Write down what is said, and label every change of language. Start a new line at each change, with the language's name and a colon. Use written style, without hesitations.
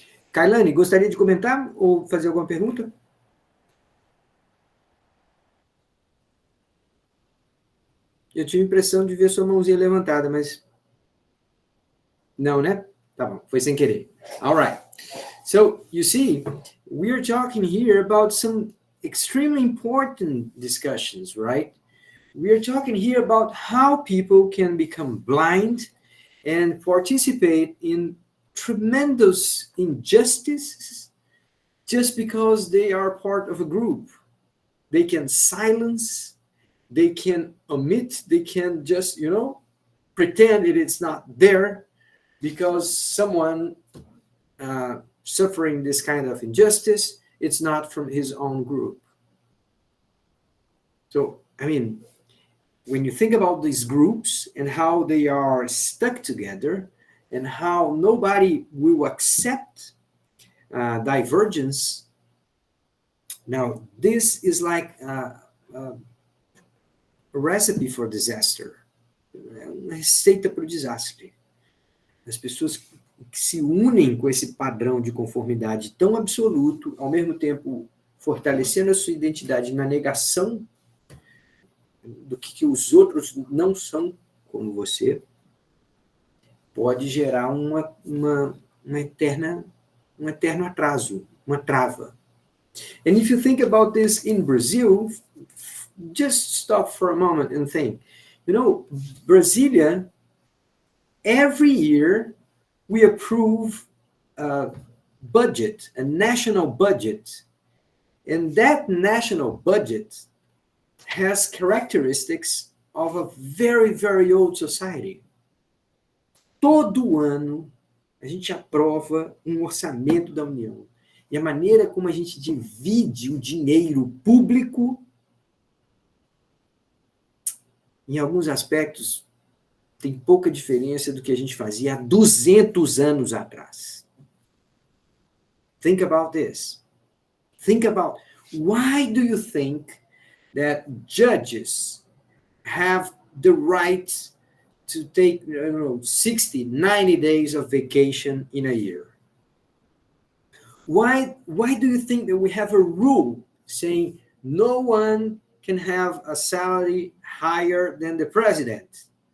Portuguese: Kailane, gostaria de comentar ou fazer alguma pergunta? Eu tive a impressão de ver sua mãozinha levantada, mas... Não, né? Tá bom, foi sem querer.
English: All right. So you see, we're talking here about some extremely important discussions, right? We're talking here about how people can become blind and participate in tremendous injustices just because they are part of a group. They can silence, they can omit, they can just, pretend it's not there because someone suffering this kind of injustice, it's not from his own group. So, I mean, when you think about these groups and how they are stuck together and how nobody will accept divergence, now this is like a recipe for disaster,
Portuguese: uma receita para o desastre. As pessoas que se unem com esse padrão de conformidade tão absoluto, ao mesmo tempo fortalecendo a sua identidade na negação do que os outros não são como você, pode gerar um eterno atraso, uma trava.
English: And if you think about this in Brazil, just stop for a moment and think. Brasilia, every year we approve a budget, a national budget, and that national budget has characteristics of a very, very old society.
Portuguese: Todo ano a gente aprova um orçamento da União. E a maneira como a gente divide o dinheiro público, em alguns aspectos, tem pouca diferença do que a gente fazia há 200 anos atrás.
English: Think about this. Think about, why do you think that judges have the right to take 60, 90 days of vacation in a year? Why do you think that we have a rule saying no one can have a salary higher than the president?